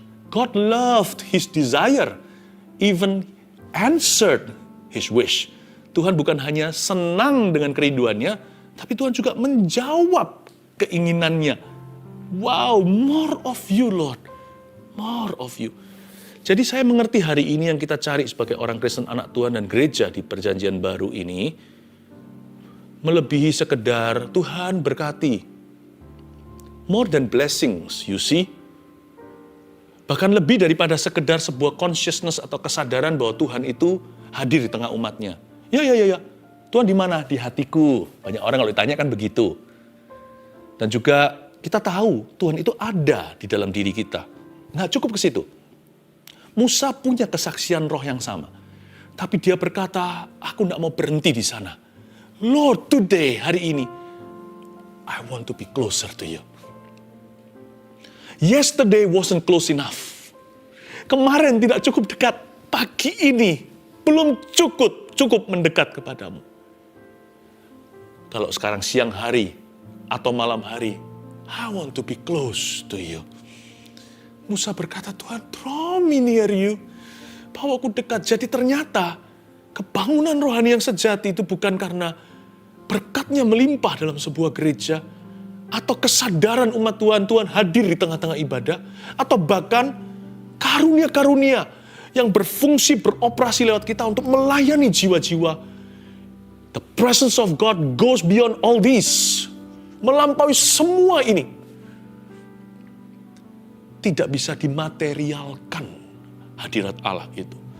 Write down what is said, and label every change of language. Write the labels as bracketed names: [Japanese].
[English] God loved his desire, even answered his wish. [Indonesian] Tuhan bukan hanya senang dengan kerinduannya, tapi Tuhan juga menjawab keinginannya. [English] Wow, more of you, Lord. More of you. [Indonesian] Jadi saya mengerti hari ini yang kita cari sebagai orang Kristen, anak Tuhan dan gereja di perjanjian baru ini, melebihi sekedar Tuhan berkati. [English] More than blessings, you see. [Indonesian] Bahkan lebih daripada sekedar sebuah consciousness atau kesadaran bahwa Tuhan itu hadir di tengah umatnya. Ya. Tuhan di mana? Di hatiku. Banyak orang kalau ditanya kan begitu. Dan juga kita tahu Tuhan itu ada di dalam diri kita. Nggak cukup ke situ. Musa punya kesaksian roh yang sama. Tapi dia berkata, aku nggak mau berhenti di sana. [English] Lord, today, [Indonesian] hari ini, [English] I want to be closer to you. Yesterday wasn't close enough. [Indonesian] Kemarin tidak cukup dekat. Pagi ini belum cukup mendekat kepadamu. Kalau sekarang siang hari atau malam hari, [English] I want to be close to you. [Indonesian] Musa berkata, Tuhan, [English] draw me near you. [Indonesian] Bahwa aku dekat. Jadi ternyata kebangunan rohani yang sejati itu bukan karena berkatnya melimpah dalam sebuah gereja, atau kesadaran umat Tuhan hadir di tengah-tengah ibadah, atau bahkan karunia-karunia yang berfungsi beroperasi lewat kita untuk melayani jiwa-jiwa. [English] The presence of God goes beyond all this. [Indonesian] Melampaui semua ini. Tidak bisa dimaterialkan hadirat Allah itu.